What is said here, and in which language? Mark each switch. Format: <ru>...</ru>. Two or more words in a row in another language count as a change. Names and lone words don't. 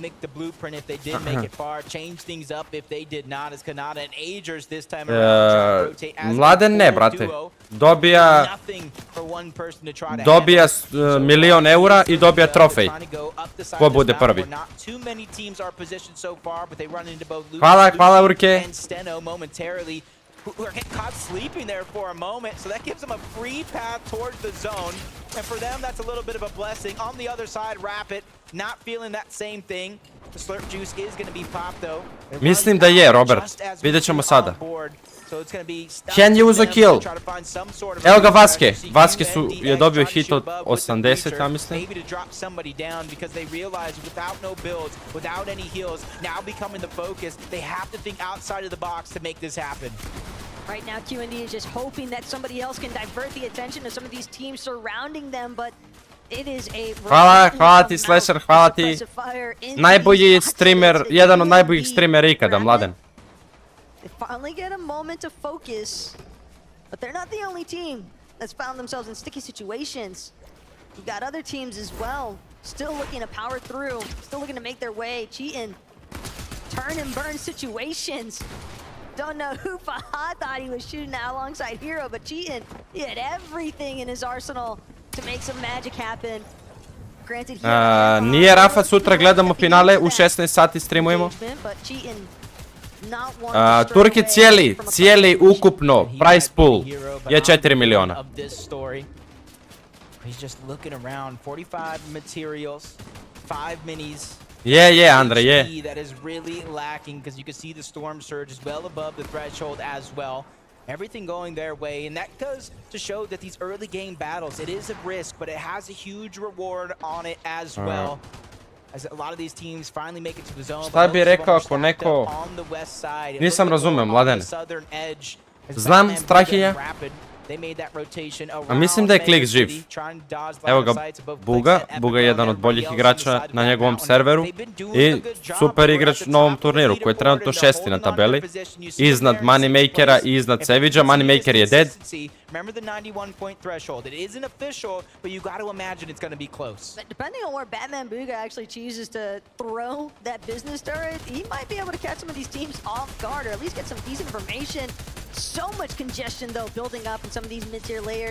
<sr>Mladen ne, brate. Dobija 1.000.000 eura i dobija trofej. Ko bude prvi. Hvala Urke.</sr> <en>who are caught sleeping there for a moment, so that gives them a free path towards the zone. And for them, that's a little bit of a blessing. On the other side, Rapid, not feeling that same thing. The slurp juice is going to be popped, though.</en> <sr>Mislim da je, Robert. Vidjet ćemo sada. Hen je uzo kill. Evo ga Vaske. Vaske je dobio hit od 80, ja mislim.</sr> <en>Maybe to drop somebody down because they realize without no builds, without any heals, now becoming the focus, they have to think outside of the box to make this happen. Right now, Q&D is just hoping that somebody else can divert the attention of some of these teams surrounding them, but it is a...</en> <sr>Hvala ti, Slasher, hvala ti. Najbolji streamer, jedan od najboljih streamera ikada, Mladen.</sr> <en>They finally get a moment to focus, but they're not the only team that's found themselves in sticky situations. You've got other teams as well, still looking to power through, still looking to make their way, cheating, turn and burn situations. Don't know who Fahad thought he was shooting at alongside Hero, but cheating, he had everything in his arsenal to make some magic happen. Granted,</en> <sr>nije Rafa, sutra gledamo finale, u 16 sati streamujemo. Turki cijeli ukupno</sr> <en>price pool</en> <sr>je 4 miliona.</sr> <en>He's just looking around, 45 materials, 5 minis. Yeah, Andre, yeah. That is really lacking because you can see the storm surge is well above the threshold as well. Everything going their way, and that goes to show that these early game battles, it is a risk, but it has a huge reward on it as well. As a lot of these teams finally make it to the zone.</en> <sr>Šta bi rekao ako neko... Nisam razumeo, Mladene. Znam, strah je. A mislim da je Klik živ. Evo ga Buga. Buga je jedan od boljih igrača na njegovom serveru. I super igrač u novom turniru koji je trenutno 6. na tabeli. Iznad Moneymakera i iznad Savagea. Moneymaker je dead.</sr> <en>Remember the 91 point threshold. It isn't official, but you got to imagine it's going to be close. But depending on where Batman Booga actually chooses to throw that business turret, he might be able to catch some of these teams off guard, or at least get some decent information. So much congestion, though, building up in some of these mid-tier layers.</en>